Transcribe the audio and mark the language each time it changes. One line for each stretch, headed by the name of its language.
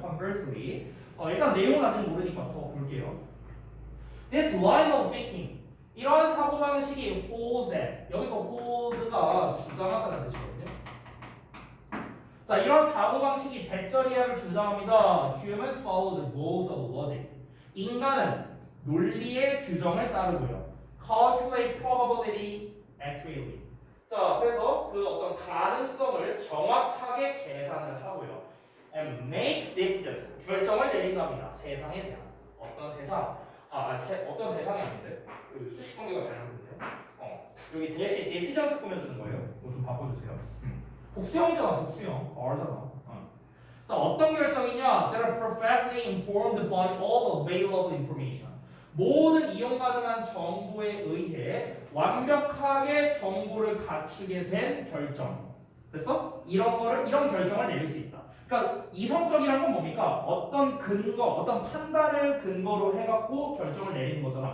English: conversely.
Korean: 일단 내용은 아직 모르니까 더 볼게요.
English: This line of thinking.
Korean: 이러한 사고방식이
English: holds that.
Korean: 여기서 hold가 주장하다는 뜻이거든요. 자, 이런 사고방식이 대절이야를 주장합니다.
English: Humans follow the rules of logic.
Korean: 인간은 논리의 규정을 따르고요.
English: Calculate probability accurately.
Korean: 자, 그래서 그 어떤 가능성을 정확하게 계산을 하고요.
English: And make decisions.
Korean: 결정을 내린답니다. 세상에 대한. 어떤 세상? 어떤 세상이 아닌데? 그 수식 관계가 잘못됐네요. 여기 대신 decisions 꾸며주는 거예요. 이거 좀 바꿔주세요. 복수형이잖아, 복수형. R잖아. 자, 어떤 결정이냐?
English: That are perfectly informed by all available information.
Korean: 모든 이용 가능한 정보에 의해 완벽하게 정보를 갖추게 된 결정. 됐어? 이런 결정을 내릴 수 있다. 그러니까 이성적이란 건 뭡니까? 어떤 근거, 어떤 판단을 근거로 해갖고 결정을 내리는 거잖아.